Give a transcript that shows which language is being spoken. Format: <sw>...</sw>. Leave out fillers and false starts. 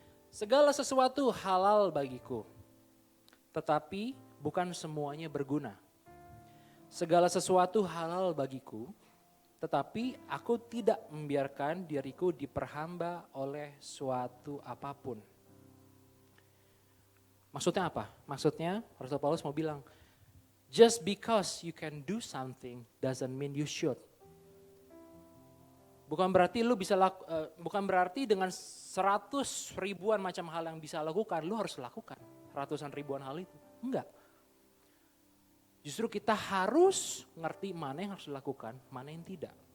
<id>Segala sesuatu halal bagiku, tetapi bukan semuanya berguna. Segala sesuatu halal bagiku, tetapi aku tidak membiarkan diriku diperhamba oleh suatu apapun. Maksudnya apa? Maksudnya Rasul Paulus mau bilang,</id> <en>just because you can do something doesn't mean you should.</en> <id>Bukan berarti bukan berarti dengan 100 ribuan macam hal yang bisa lakukan, lu harus lakukan ratusan ribuan hal itu. Enggak. Justru kita harus ngerti mana yang harus dilakukan, mana yang tidak.</id>